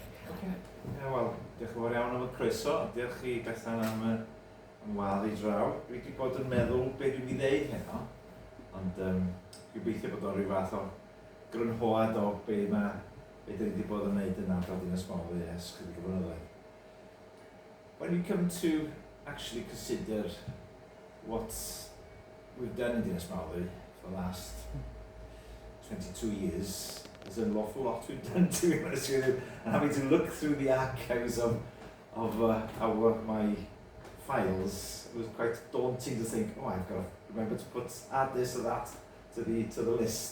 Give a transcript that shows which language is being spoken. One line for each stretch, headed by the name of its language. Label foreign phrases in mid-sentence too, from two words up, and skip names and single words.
Welsh: Wel, diolch yn fawr iawn am y croeso. Diolch i Bethan am wadd i draw. Dwi wedi bod yn meddwl beth dwi'n ei ddeud heno, ond gobeithio bod o'n rhyw fath o grynhoad o beth dyn ni wedi bod yn gwneud yn ardal Dinas Mawddwy ers chydig o flynyddoedd.
English: When we come to actually consider what we've done in Dinas Mawddwy for the last 22 years, there's an awful lot we've done, to be honest with you, and having to look through the archives of my files, it was quite daunting to think, oh, I've got to remember to add this or that to the list.